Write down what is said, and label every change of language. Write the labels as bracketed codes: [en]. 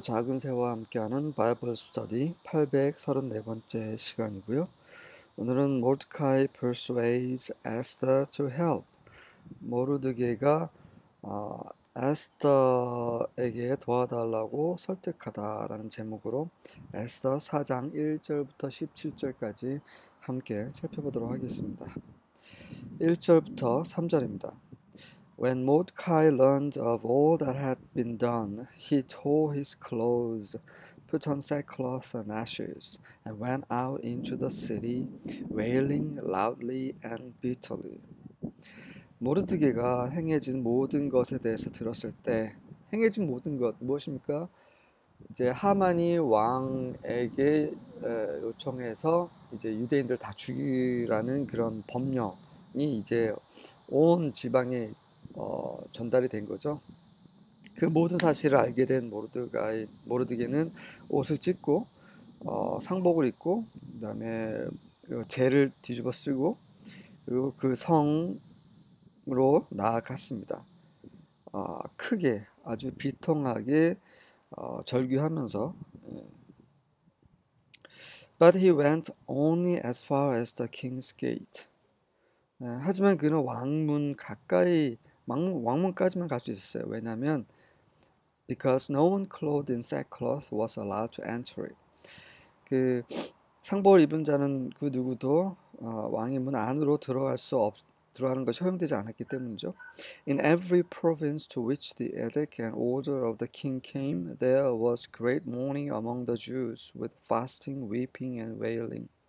[ko] 작은 새와 함께하는 바이블 스터디 834번째 시간이고요. 오늘은 [en] 모르드카이 persuades Esther to help. [ko] 모르드게가 에스더에게 도와달라고 설득하다라는 제목으로 에스더 4장 1절부터 17절까지 함께 살펴보도록 하겠습니다. 1절부터 3절입니다. [en] When Mordecai learned of all that had been done, he tore his clothes, put on sackcloth and ashes, and went out into the city, wailing loudly and bitterly. [ko] 모르드게가 행해진 모든 것에 대해서 들었을 때, 행해진 모든 것 무엇입니까? 이제 하만이 왕에게 요청해서 이제 유대인들 다 죽이라는 그런 법령이 이제 온 지방에 전달이 된 거죠. 그 모든 사실을 알게 된 모르드게는 옷을 찢고 상복을 입고 그다음에 재를 뒤집어 쓰고 그리고 그 성으로 나아갔습니다. 크게 아주 비통하게 절규하면서 [en] But he went only as far as the king's gate. [ko] 하지만 그는 왕문 가까이 왕문까지만 갈 수 있었어요. 왜냐하면 [en] because no one clothed in sackcloth was allowed to enter it. [ko] 그 상복을 입은 자는 그 누구도 왕의 문 안으로 들어가는 것이 허용되지 않았기 때문이죠. [en] In every province to which the edict and order of the king came, there was great mourning among the Jews, with fasting, weeping, and wailing.